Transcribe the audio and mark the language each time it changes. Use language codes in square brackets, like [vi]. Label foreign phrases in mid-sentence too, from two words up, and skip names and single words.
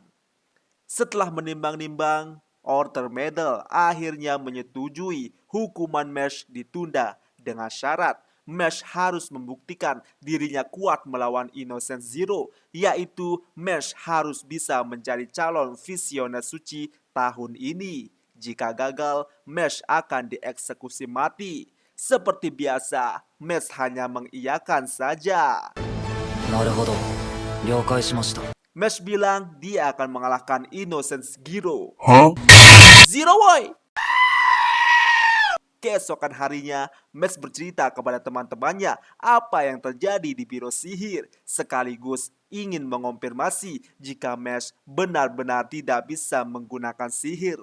[id] Setelah menimbang-nimbang, Order Medal akhirnya menyetujui hukuman Mash ditunda dengan syarat Mash harus membuktikan dirinya kuat melawan Innocent Zero, yaitu Mash harus bisa menjadi calon visioner suci tahun ini. Jika gagal, Mash akan dieksekusi mati. Seperti biasa, Mash hanya mengiyakan saja. [ja] なるほど。了解しました。 [id] Mash bilang dia akan mengalahkan Innocent Zero. [en] Zero boy! [id] Keesokan harinya, Mash bercerita kepada teman-temannya apa yang terjadi di biro sihir, sekaligus ingin mengonfirmasi jika Mash benar-benar tidak bisa menggunakan sihir.